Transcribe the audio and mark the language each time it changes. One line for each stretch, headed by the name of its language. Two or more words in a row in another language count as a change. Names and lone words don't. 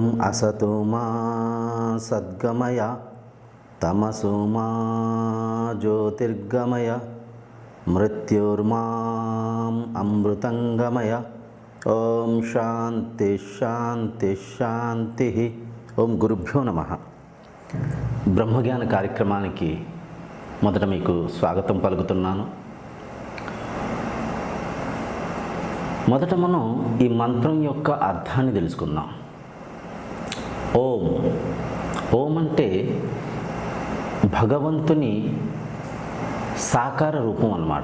Sanskrit: असतो मा सद्गमय तमसो मा ज्योतिर्गमय मृत्युर्माम् अमृतंगमय। ओम शांति शांति शांति। ओम गुरुभ्यो नमः।
Telugu: బ్రహ్మజ్ఞాన కార్యక్రమానికి మొదట మీకు స్వాగతం పలుకుతున్నాను. మొదట మనం ఈ మంత్రం యొక్క అర్థాన్ని తెలుసుకుందాం. ఓం. ఓం అంటే భగవంతుని సాకార రూపం అన్నమాట.